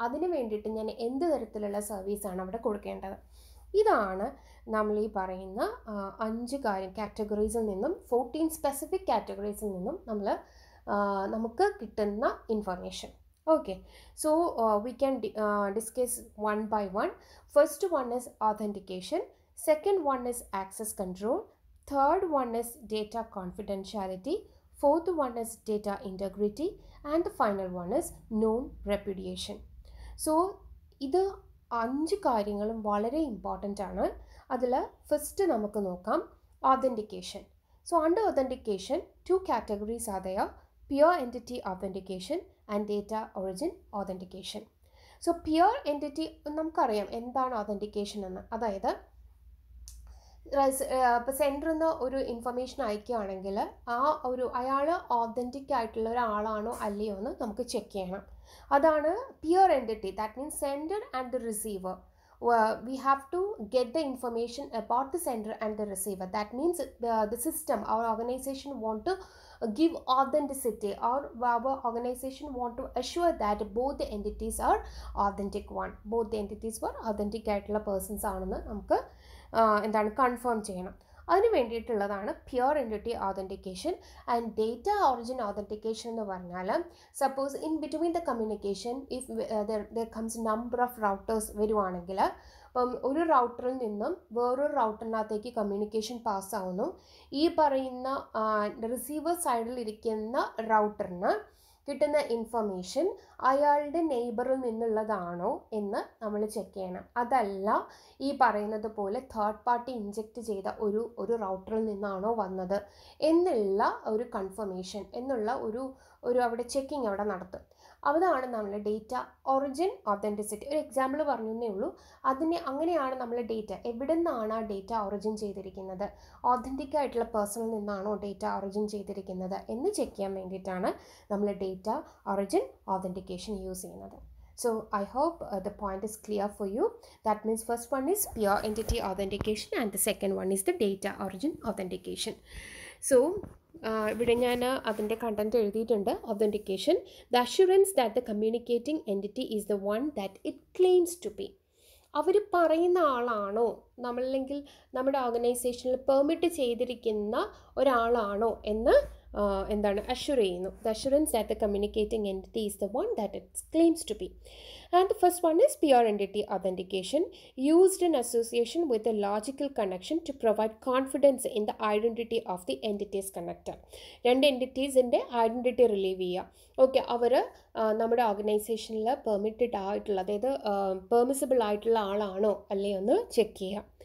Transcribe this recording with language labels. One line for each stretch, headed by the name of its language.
Malayalam: അതിന് വേണ്ടിയിട്ട് ഞാൻ എന്ത് തരത്തിലുള്ള സർവീസാണ് അവിടെ കൊടുക്കേണ്ടത്. ഇതാണ് നമ്മൾ ഈ പറയുന്ന 5 കാറ്റഗറീസിൽ നിന്നും 14 സ്പെസിഫിക് കാറ്റഗറീസിൽ നിന്നും നമുക്ക് കിട്ടുന്ന information.
English: Okay, so we can discuss one by one. First one is authentication, second one is access control, third one is data confidentiality, fourth one is data integrity, and the final one is non-repudiation.
Malayalam: So ഇത് 5 കാര്യങ്ങളും വളരെ important ആണ്. അതിൽ first നമുക്ക് നോക്കാം authentication.
English: So under authentication, 2 categories are there: pure entity authentication and data origin authentication.
Malayalam: So pure entity നമുക്കറിയാം എന്താണ് authentication എന്ന്. അതായത് ഇപ്പോൾ സെൻറ്ററിൽ നിന്ന് ഒരു ഇൻഫർമേഷൻ അയക്കുകയാണെങ്കിൽ അയാൾ ഓതൻറ്റിക് ആയിട്ടുള്ള ഒരാളാണോ അല്ലയോ എന്ന് നമുക്ക് ചെക്ക് ചെയ്യണം. അതാണ് pure entity.
English: That means sender and the receiver. We have to get the information about the sender and the receiver. That means the system, our organization want to give authenticity, or our organization want to assure that both the entities are authentic one. Both the entities were authentic
Malayalam: ആയിട്ടുള്ള persons ആണെന്ന് നമുക്ക് എന്താണ് confirm ചെയ്യണം. അതിന് വേണ്ടിയിട്ടുള്ളതാണ് pure entity authentication. And data origin authentication എന്ന് പറഞ്ഞാൽ
English: suppose in between the communication if there comes number of routers
Malayalam: വരുവാണെങ്കിൽ, അപ്പം ഒരു റൗട്ടറിൽ നിന്നും വേറൊരു റൗട്ടറിനകത്തേക്ക് കമ്മ്യൂണിക്കേഷൻ പാസ്സാവുന്നു. ഈ പറയുന്ന റിസീവർ സൈഡിൽ ഇരിക്കുന്ന റൗട്ടറിന് കിട്ടുന്ന ഇൻഫർമേഷൻ അയാളുടെ നെയ്ബറിൽ നിന്നുള്ളതാണോ എന്ന് നമ്മൾ ചെക്ക് ചെയ്യണം. അതല്ല ഈ പറയുന്നത് പോലെ തേർഡ് പാർട്ടി ഇൻജെക്റ്റ് ചെയ്ത ഒരു റൗട്ടറിൽ നിന്നാണോ വന്നത് എന്നുള്ള ഒരു കൺഫർമേഷൻ എന്നുള്ള ഒരു അവിടെ ചെക്കിങ് അവിടെ നടത്തും. അതാണ് നമ്മൾ ഡേറ്റ ഒറിജിൻ ഓതൻറ്റിസിറ്റി. ഒരു എക്സാമ്പിൾ പറഞ്ഞേ ഉള്ളൂ. അങ്ങനെയാണ് നമ്മൾ ഡേറ്റ എവിടെ നിന്നാണ് ആ ഡേറ്റ ഒറിജിൻ ചെയ്തിരിക്കുന്നത്, ഓതൻറ്റിക് ആയിട്ടുള്ള പേഴ്സണിൽ നിന്നാണോ ഡേറ്റ ഒറിജിൻ ചെയ്തിരിക്കുന്നത് എന്ന് ചെക്ക് ചെയ്യാൻ വേണ്ടിയിട്ടാണ് നമ്മൾ ഡേറ്റ ഒറിജിൻ ഓതൻറ്റിക്കേഷൻ യൂസ് ചെയ്യുന്നത്.
English: So I hope the point is clear for you. That means first one is pure entity authentication and the second one is the data origin authentication.
Malayalam: So ഇവിടെ ഞാൻ അതിൻ്റെ content എഴുതിയിട്ടുണ്ട്.
English: authentication, the assurance that the communicating entity is the one that it claims to be.
Malayalam: അവർ പറയുന്ന ആളാണോ, നമ്മളല്ലെങ്കിൽ നമ്മുടെ ഓർഗനൈസേഷനിൽ permit ചെയ്തിരിക്കുന്ന ഒരാളാണോ എന്ന് എന്താണ് അഷ്യൂർ ചെയ്യുന്നു.
English: The assurance that the communicating entity is the one that it claims to be. And the first one is pure entity authentication, used in association with a logical connection to provide confidence in the identity of the entities connected.
Malayalam: രണ്ട് എൻറ്റിറ്റീസിൻ്റെ identity relieve ചെയ്യുക. Okay, അവർ നമ്മുടെ ഓർഗനൈസേഷനിൽ permitted ആയിട്ടുള്ള, അതായത് permissible ആയിട്ടുള്ള ആളാണോ അല്ലയോ എന്ന് ചെക്ക് ചെയ്യുക.